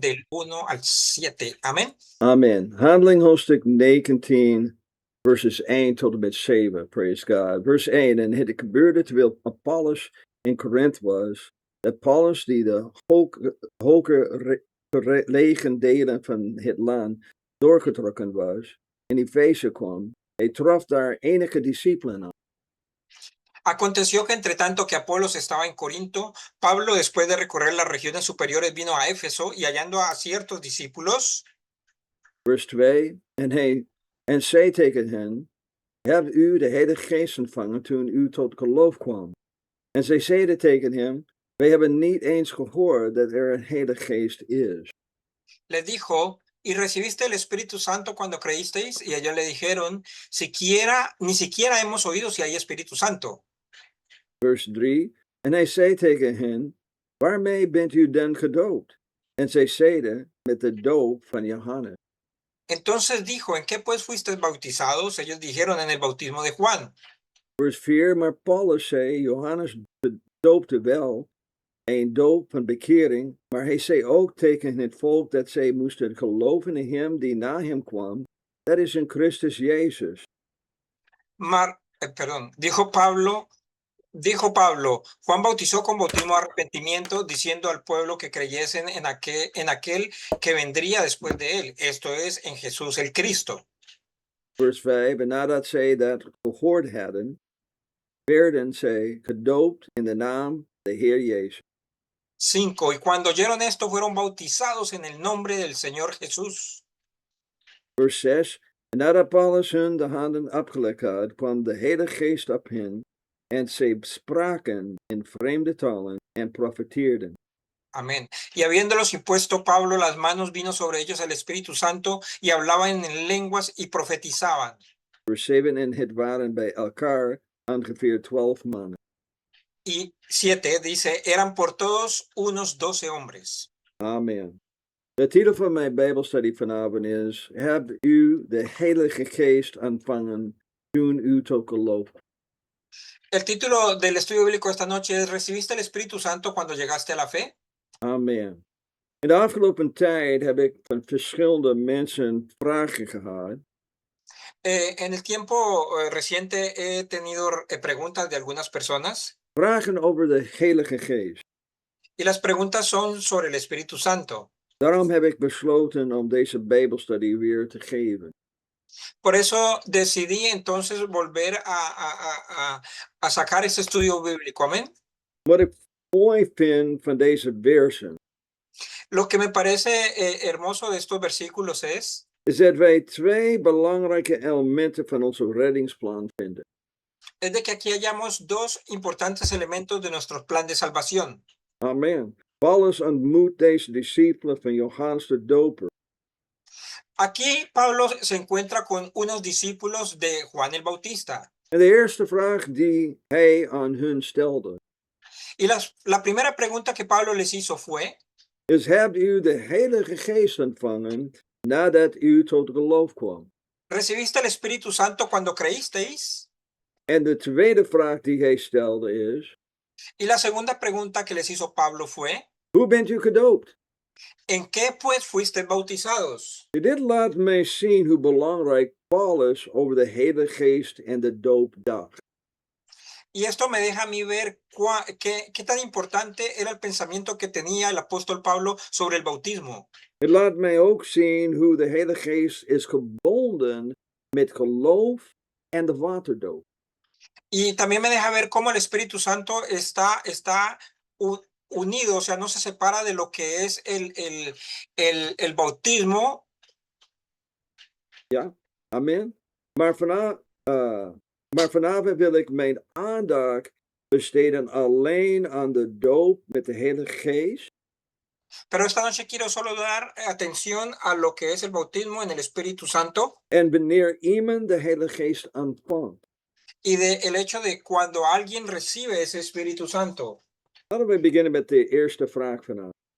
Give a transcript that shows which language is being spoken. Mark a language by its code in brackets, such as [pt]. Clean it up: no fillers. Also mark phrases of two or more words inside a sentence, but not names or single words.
[es] del 1 al 7. Amén. [nl] Amen. Handeling hoofdstuk 19, verses 1 tot en met 7. [en] Praise God. Vers 1. [nl] En het gebeurde terwijl Apollos in Korinthe was, dat Paulus, die de hoge gelegen delen van het land doorgetrokken was, in Efeze kwam. Hij trof daar enige discipelen aan. [es] Aconteció que entre tanto que Apolos estaba en Corinto, Pablo, después de recorrer las regiones superiores, vino a Éfeso y hallando a ciertos discípulos. [nl] Vers 2. En zei tegen hen, hebt u de Heilige Geest ontvangen toen u tot geloof kwam? En zij zeiden tegen hem, wij hebben niet eens gehoord dat er een Heilige Geest is. [es] Les dijo, ¿y recibiste el Espíritu Santo cuando creísteis? Y ellos le dijeron, ni siquiera hemos oído si hay Espíritu Santo. [nl] Vers 3. En hij zei tegen hen, waarmee bent u dan gedoopt? En zij zeiden, met de doop van Johannes. [es] Entonces dijo, ¿en qué pues fuisteis bautizados? Ellos dijeron, en el bautismo de Juan. [nl] Vers 4. Maar Paulus zei, Johannes doopte wel, een doop van bekering, maar hij zei ook tegen het volk dat zij moesten geloven in hem die na hem kwam, dat is in Christus Jezus. [es] Dijo Pablo, Juan bautizó con bautismo de arrepentimiento, diciendo al pueblo que creyesen en aquel que vendría después de él, esto es, en Jesús el Cristo. [nl] Vers 5. En nadat zij dat gehoord hadden, werden zij gedoopt in de naam de Heer Jezus. 5. [es] Y cuando oyeron esto, fueron bautizados en el nombre del Señor Jesús. [nl] Vers 6. En nadat Paulus hun de handen opgelegd had, kwam de Heilige Geest op hen, en zij spraken in vreemde talen en profeteerden. [es] Amén. Y habiéndolos impuesto Pablo las manos, vino sobre ellos el Espíritu Santo, y hablaban en lenguas y profetizaban. [nl] Vers 7. En het waren bij elkaar ongeveer 12 mannen. [es] Y 7 dice, eran por todos unos 12 hombres. [nl] Amen. De titel van mijn Bijbelstudie vanavond is, hebt u de Heilige Geest ontvangen toen u tot geloof? [es] El título del estudio bíblico esta noche es, ¿recibiste el Espíritu Santo cuando llegaste a la fe? [nl] Amen. In de afgelopen tijd heb ik van verschillende mensen vragen gehad. [es] En el tiempo reciente he tenido preguntas de algunas personas. [nl] Vragen over de Heilige Geest. [es] Y las preguntas son sobre el Espíritu Santo. [nl] Daarom heb ik besloten om deze Bijbelstudie weer te geven. [es] Por eso decidí entonces volver a sacar este estudio bíblico. Amén. [nl] Wat ik mooi vind van deze versen, [es] Lo que me parece hermoso de estos versículos es [nl] is dat wij twee belangrijke elementen van onze reddingsplan vinden. [es] de que aquí hallamos dos importantes elementos de nuestro plan de salvación. [nl] Amen. Paulus ontmoet deze discipelen van Johannes de Doper. [es] Aquí Pablo se encuentra con unos discípulos de Juan el Bautista. [nl] En de eerste vraag die hij aan hun stelde, [es] Y la primera pregunta que Pablo les hizo fue, [nl] is, hebt u de Heilige Geest ontvangen nadat u tot geloof kwam? [es] ¿recibiste el Espíritu Santo cuando creísteis? [nl] En de tweede vraag die hij stelde is, [es] Y la segunda pregunta que les hizo Pablo fue, [nl] hoe bent u gedoopt? [es] ¿en qué pues fuisteis bautizados? [nl] Dit laat mij zien hoe belangrijk Paulus over de Heilige Geest en de doop dacht. [es] Y esto me deja a mí ver qué tan importante era el pensamiento que tenía el apóstol Pablo sobre el bautismo. [nl] Het laat mij ook zien hoe de Heilige Geest is gebonden met geloof en de waterdoop. [es] Y también me deja ver cómo el Espíritu Santo está unido, o sea, no se separa de lo que es el bautismo. [nl] Ja, amen. Maar vanavond wil ik mijn aandacht besteden alleen aan de doop met de Heilige Geest. [es] Pero esta noche quiero solo dar atención a lo que es el bautismo en el Espíritu Santo. [nl] En wanneer iemand de Heilige Geest ontvangt. [es] Y el hecho de cuando alguien recibe ese Espíritu Santo. [nl] Laten we beginnen met de eerste vraag vanavond.